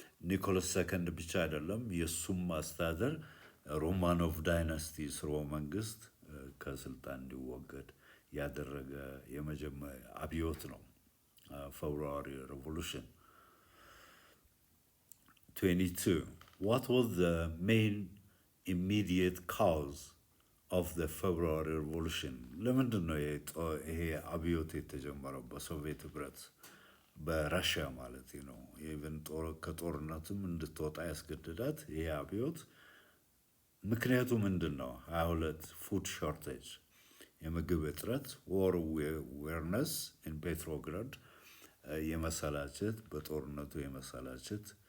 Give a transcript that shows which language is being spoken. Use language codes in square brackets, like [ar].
[am] ኒኮላስ ሰከንድ ብቻ አይደለም የሱም ማስተዳደር ሮማኖቭ ዳይናስቲ ስርወ መንግስት ከስልጣን እንዲወገድ ያደረገ የመጀመሪያ አብዮት ነው ፌብሩዋሪ ሬቮሉሽን። 22. [en] What was the main immediate cause of the February Revolution? [am] ለምንድን ነው ይሄ አብዮት የተጀመረው በሶቪየት ህብረት በራሽያ ማለት ነው? ኢቨን ከጦርነትም እንድትወጣ ያስገድዳት ይሄ አብዮት ምክንያቱ ምንድን ነው? 22 [en] ፉድ ሾርቴጅ [am] የምግብ እጥረት፣ [en] ዋር ዌርነስ ኢን ፔትሮግራድ [am] የመሰላቸት በጦርነቱ የመሰላቸት